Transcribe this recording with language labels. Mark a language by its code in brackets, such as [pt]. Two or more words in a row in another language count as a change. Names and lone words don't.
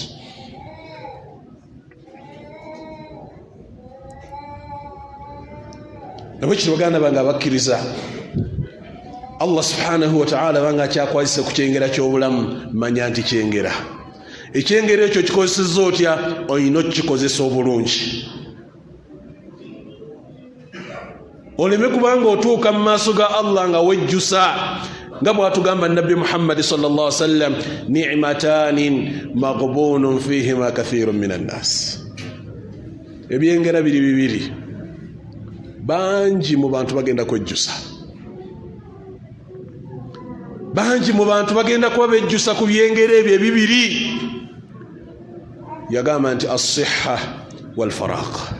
[lg] nabwe kino baganda bange abakkiriza Allah [ar] سبحانه وتعالى [lg] banga akyakwazise ku kyengera ky'obulamu manya nti kyengera ekyengera ekyo kikozesezza otya olina okukikozesa obulungi oleme kubanga otuuka mu maaso ga Allah nga wejjusa ngabwa tugamba Nabi Muhammad [ar] صلى الله عليه وسلم نعمتان مغبون فيهما كثير من الناس. [lg] Ebyengera bibiri banji mu bantu bagenda kwejjusa, banji mu bantu bagenda kuba bejjusa ku byengera ebyo bibiri. Yagamba nti [ar] الصحة والفراغ.